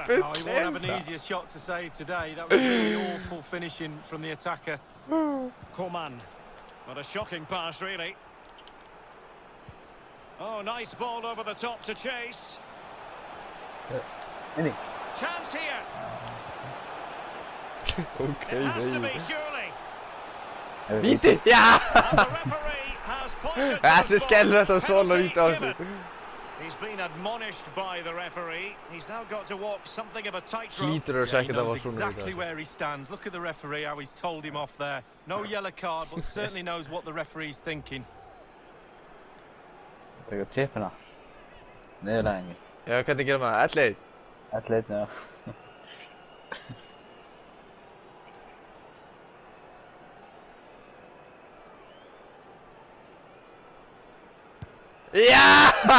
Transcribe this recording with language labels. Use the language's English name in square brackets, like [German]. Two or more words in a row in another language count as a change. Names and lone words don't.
[English] Oh, he won't have an easier shot to save today. That was really awful finishing from the attacker. Coman. What a shocking pass, really. Oh, nice ball over the top to chase. [Icelandic] Inni. [English] Chance here. [Icelandic] Ok, [English] It has to [Icelandic] nei. [English] be, surely. [Icelandic] Víti! Já! [English] And the referee has pointed to [Icelandic] Þetta [English] the [Icelandic] er skellilegt að [English] spot. [Icelandic] svona [English] Penalty [Icelandic] víti á [English] given. [Icelandic] þessu. [English] He's been admonished by the referee. He's now got to walk something of a tightrope. [Icelandic] Hlýtur að [English] Yeah, he [Icelandic] segja það var [English] knows [Icelandic] svona víti á [English] exactly [Icelandic] þessu. [English] where he stands. Look at the referee, how he's told him off there. No yellow card, but certainly knows what the referee's thinking. [Icelandic] Tekur tippina. Niðurlæðingi. Já, hvernig gerum maður? 11? 11, já. Já!